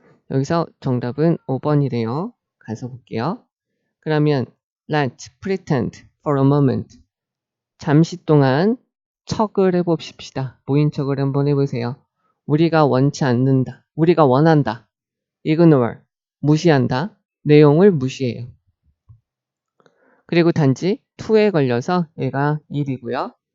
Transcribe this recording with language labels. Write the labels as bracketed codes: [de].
[ko] 여기서 정답은 5번이래요. 가서 볼게요. 그러면 [en] let's pretend for a moment. [ko] 잠시 동안 척을 해봅시다. 모인 척을 한번 해보세요. 우리가 원치 않는다. 우리가 원한다. ignore, 무시한다. 내용을 무시해요. 그리고 단지 to에 걸려서 얘가 1이고요.